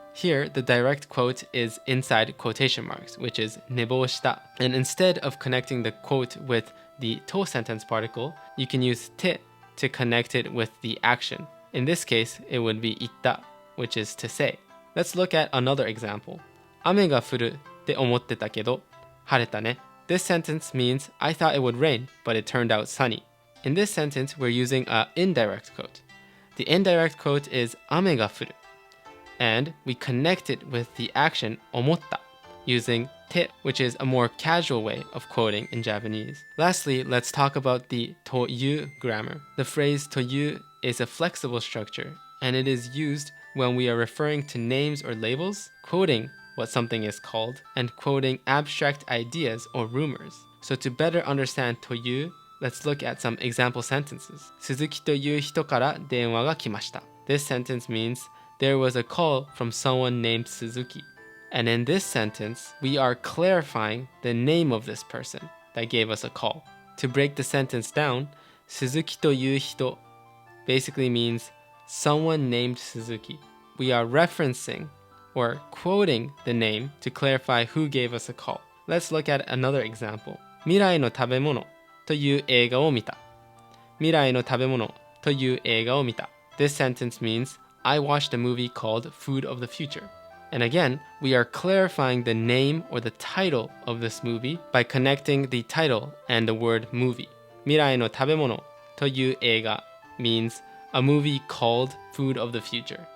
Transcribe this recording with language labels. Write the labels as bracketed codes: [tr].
[en] Here, the direct quote is inside quotation marks, which is [ja] 寝坊した. [en] And instead of connecting the quote with the to sentence particle, you can use te to connect it with the action. In this case, it would be itta, which is to say. Let's look at another example. [ja] 雨が降るって思ってたけど、晴れたね. [en] This sentence means I thought it would rain, but it turned out sunny. In this sentence, we're using an indirect quote. The indirect quote is [ja] 雨が降る, [en] and we connect it with the action [ja] 思った [en] using te, which is a more casual way of quoting in Japanese. Lastly, let's talk about the toyu grammar. The phrase toyu is a flexible structure, and it is used when we are referring to names or labels, quoting what something is called, and quoting abstract ideas or rumors. So to better understand toyu, let's look at some example sentences. [ja] 鈴木という人から電話が来ました. [en] This sentence means there was a call from someone named Suzuki. And in this sentence, we are clarifying the name of this person that gave us a call. To break the sentence down, [ja] 鈴木という人 [en] basically means someone named Suzuki. We are referencing or quoting the name to clarify who gave us a call. Let's look at another example. [ja] 未来の食べ物という映画を見た.未来の食べ物という映画を見た. [en] This sentence means I watched a movie called Food of the Future. And again, we are clarifying the name or the title of this movie by connecting the title and the word movie. [ja] 未来の食べ物という映画 [en] means a movie called Food of the Future.